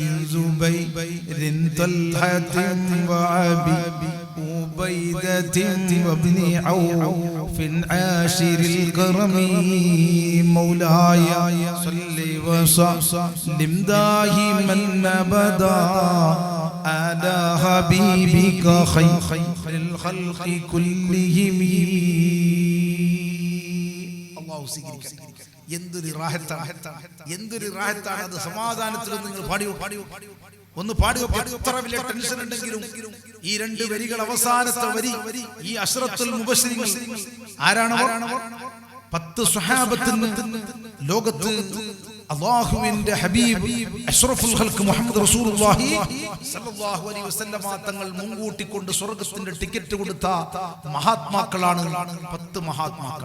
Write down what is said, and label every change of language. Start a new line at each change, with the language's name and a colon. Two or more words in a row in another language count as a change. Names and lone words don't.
Arabic: زبير طلحة وعبي عبيدة وابن عوف عاشر الكرم مولاي صل وسلم دائما أبدا على حبيبك خير الخلق كلهم الله സ്വീകരിക്കട്ടെ.
Malayalam: എന്തൊരു റാഹത്താണ്, എന്തൊരു റാഹത്താണ് അത്. സമാധാനത്തിൽ നിങ്ങൾ പാടിയോ, ഒന്ന് പാടുക. എത്ര വലിയ ടെൻഷൻ ഉണ്ടെങ്കിലും ഈ രണ്ട് വരികൾ, അവസാനത്തെ വരി, ഈ
Arabic: العشرة المبشرين
Malayalam: ആരാണ്? 10 സ്വഹാബത്തിന് ലോകത്ത് അല്ലാഹുവിന്റെ ഹബീബ്
Arabic: أشرف الخلق
Malayalam: മുഹമ്മദ് റസൂലുള്ളാഹി
Arabic: صلى الله عليه وسلم
Malayalam: തങ്ങൾ മുൻകൂട്ടിക്കൊണ്ട് സ്വർഗ്ഗത്തിന്റെ ടിക്കറ്റ് കൊടുത്ത മഹാത്മാക്കളാണ് 10 മഹാത്മാക്കൾ.